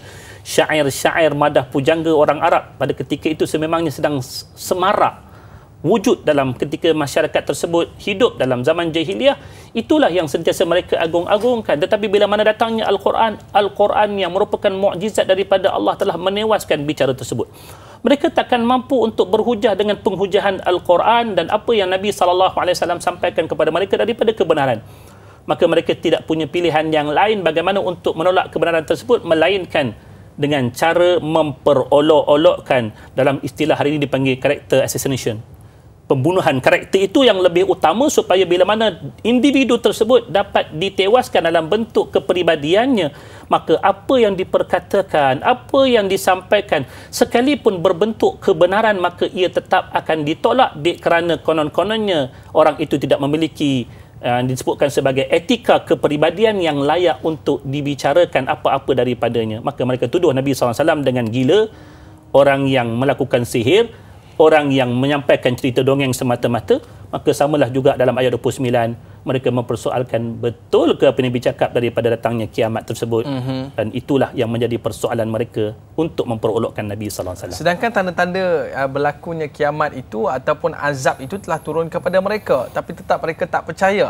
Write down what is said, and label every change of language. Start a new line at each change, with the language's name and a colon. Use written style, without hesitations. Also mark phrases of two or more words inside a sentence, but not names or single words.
Malay: Syair-syair madah pujangga orang Arab pada ketika itu sememangnya sedang semarak wujud dalam ketika masyarakat tersebut hidup dalam zaman jahiliyah. Itulah yang sentiasa mereka agung-agungkan. Tetapi bila mana datangnya Al-Quran, Al-Quran yang merupakan mukjizat daripada Allah telah menewaskan bicara tersebut. Mereka takkan mampu untuk berhujah dengan penghujahan Al-Quran dan apa yang Nabi SAW sampaikan kepada mereka daripada kebenaran. Maka mereka tidak punya pilihan yang lain bagaimana untuk menolak kebenaran tersebut, melainkan dengan cara memperolok-olokkan. Dalam istilah hari ini dipanggil
English: character assassination.
Malay: Pembunuhan karakter itu yang lebih utama, supaya bila mana individu tersebut dapat ditewaskan dalam bentuk kepribadiannya, maka apa yang diperkatakan, apa yang disampaikan, sekalipun berbentuk kebenaran, maka ia tetap akan ditolak kerana konon-kononnya orang itu tidak memiliki disebutkan sebagai etika kepribadian yang layak untuk dibicarakan apa-apa daripadanya. Maka mereka tuduh Nabi SAW dengan gila, orang yang melakukan sihir, orang yang menyampaikan cerita dongeng semata-mata. Maka samalah juga dalam ayat 29, mereka mempersoalkan betul ke apa yang bercakap daripada datangnya kiamat tersebut. Dan itulah yang menjadi persoalan mereka untuk memperolokkan Nabi
Arabic: صلى الله عليه وسلم.
Malay: Sedangkan tanda-tanda berlakunya kiamat itu ataupun azab itu telah turun kepada mereka, tapi tetap mereka tak percaya.